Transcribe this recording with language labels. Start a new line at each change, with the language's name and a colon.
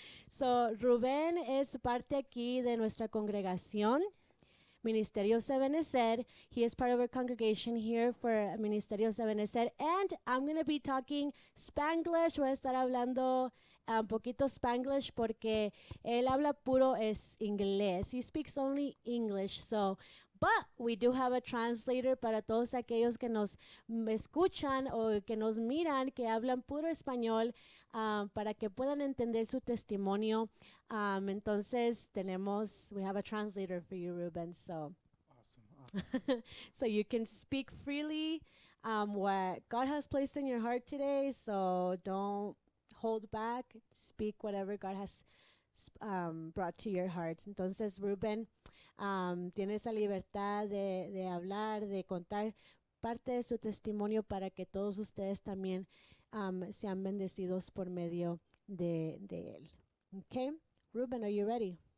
Spanish: So, Ruben es parte aquí de nuestra congregación, Ministerio Se Benecer.
English: He is part of our congregation here for Ministerio Se Benecer. And I'm going to be talking Spanglish.
Spanish: Voy a estar hablando un poquito Spanglish porque él habla puro es inglés.
English: He speaks only English. So, but we do have a translator
Spanish: para todos aquellos que nos escuchan o que nos miran, que hablan puro español, para que puedan entender su testimonio. Entonces
English: we have a translator for you, Ruben. So, Awesome. so you can speak freely what God has placed in your heart today. So don't hold back. Speak whatever God has brought to your hearts.
Spanish: Entonces, Ruben, tiene esa libertad de hablar, de contar parte de su testimonio para que todos ustedes también sean bendecidos por medio de él.
English: Okay, Ruben, are you ready?